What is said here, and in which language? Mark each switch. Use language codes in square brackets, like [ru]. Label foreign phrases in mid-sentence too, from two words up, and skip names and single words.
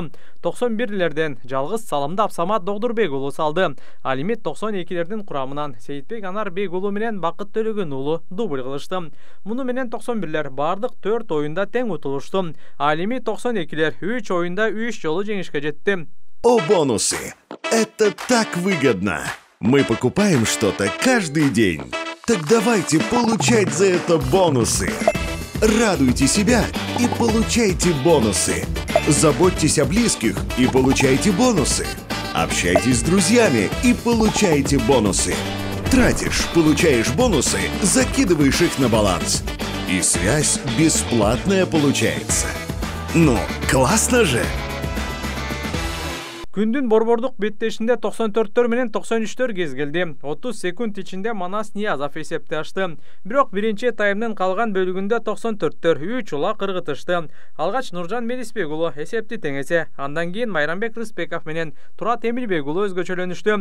[ky] 91-лерден жалгыз салымды Абсамат Догдурбек уулу салды. Ал эми 92-лердин курамынан Сейитбек Анарбек уулу менен Бакыт Төлөгөн уулу дубль кылышты. Муну менен 91-лер бардык 4 оюнда тең утулушту. Ал эми 92-лер 3 оюнда 3 жолу жеңишке жетти. [ru] О, бонусы! Это так выгодно! Мы покупаем что-то каждый день. Так давайте получать за это бонусы. Радуйте себя и получайте бонусы. Заботьтесь о близких и получайте бонусы. Общайтесь с друзьями и получайте бонусы. Тратишь, получаешь бонусы, закидываешь их на баланс. И связь бесплатная получается. Ну, классно же! [ky] Күндүн борбордук беттешинде 94-төр менен 93-төр кезгелди. 30 секунд ичинде Манас Ниязов эсепти ачты. Бирок биринчи таймдын калган бөлүгүндө 94-төр 3 ула кыргытышты. Алгач Нуржан Мелисбек уулу эсепти теңесе. Андан кийин Майрамбек Рыспеков менен Турат Эмилбек уулу өзгөчөлөнүштү.